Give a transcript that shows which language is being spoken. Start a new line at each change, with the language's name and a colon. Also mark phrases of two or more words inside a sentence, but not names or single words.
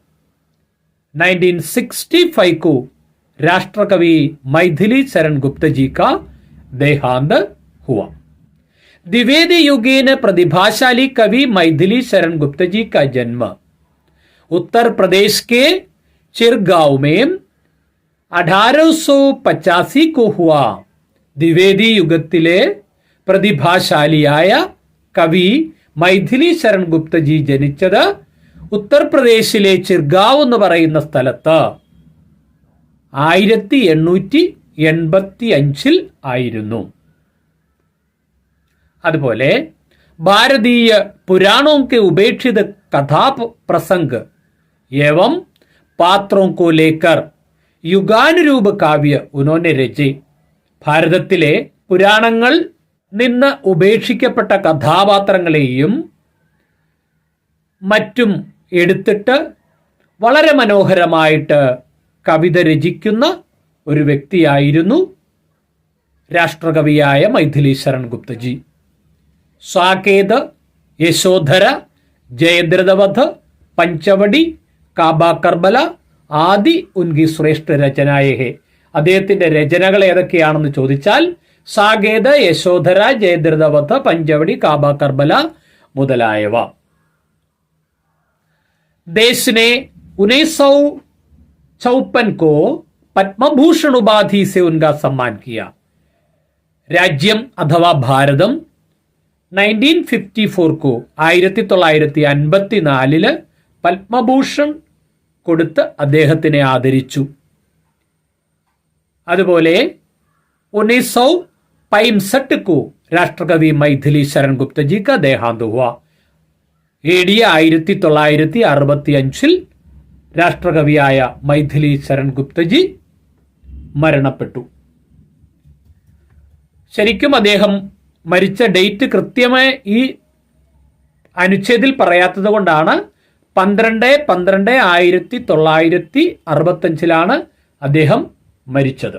Hindi: 1965 को राष्ट्रकवि मैथिली शरण गुप्ता जी का देहांत हुआ. द्विवेदी युगेन प्रतिभाशाली कवि मैथिली शरण गुप्ता जी का जन्म उत्तर प्रदेश के चिरगांव में 1885 को हुआ.
Malayalam: द्विवेदी യുഗത്തിലെ പ്രതിഭാശാലിയായ കവി മൈഥിലി ശരൺ ഗുപ്തജി ജനിച്ചത് ഉത്തർപ്രദേശിലെ ചിർഗാവ് എന്ന് പറയുന്ന സ്ഥലത്ത് 1885 ആയിരുന്നു. അതുപോലെ ഭാരതീയ
Hindi: पुराणों के उपेक्षित कथा, प्रसंग एवं पात्रों को लेकर युगानुरूप काव्य उन्होंने रचे.
Malayalam: ഭാരതത്തിലെ പുരാണങ്ങൾ നിന്ന് ഉപേക്ഷിക്കപ്പെട്ട കഥാപാത്രങ്ങളെയും മറ്റും എടുത്തിട്ട് വളരെ മനോഹരമായിട്ട് കവിത രചിക്കുന്ന ഒരു വ്യക്തിയായിരുന്നു രാഷ്ട്രകവിയായ മൈഥിലി ശരൺ ഗുപ്തജി.
Hindi: साकेत, यशोधरा, जयद्रथवध, पंचवटी, काबा कर्बला आदि उनकी श्रेष्ठ रचनाएँ.
Malayalam: അദ്ദേഹത്തിന്റെ രചനകൾ ഏതൊക്കെയാണെന്ന് ചോദിച്ചാൽ സാകേത്, യശോധര, ജയദ്രഥവധ്, പഞ്ചവടി, കാബ കർബല മുതലായവ.
Hindi: देश ने 1954 को पद्मभूषण उपाधि से उनका सम्मान किया.
Malayalam: രാജ്യം അഥവാ ഭാരതം 1954 को 1954 പത്മഭൂഷൺ കൊടുത്ത് അദ്ദേഹത്തിനെ ആദരിച്ചു.
Hindi: അതുപോലെ 1965 को राष्ट्रकवि मैथिली शरण गुप्त जी का देहांत हुआ.
Malayalam: AD 1965 രാഷ്ട്രകവിയായ മൈഥിലി ശരൺ ഗുപ്തജി മരണപ്പെട്ടു. ശരിക്കും അദ്ദേഹം മരിച്ച ഡേറ്റ് കൃത്യമായി ഈ അനുച്ഛേദിൽ പറയാത്തത് കൊണ്ടാണ് 12/12/1965 അദ്ദേഹം മരിച്ചത്.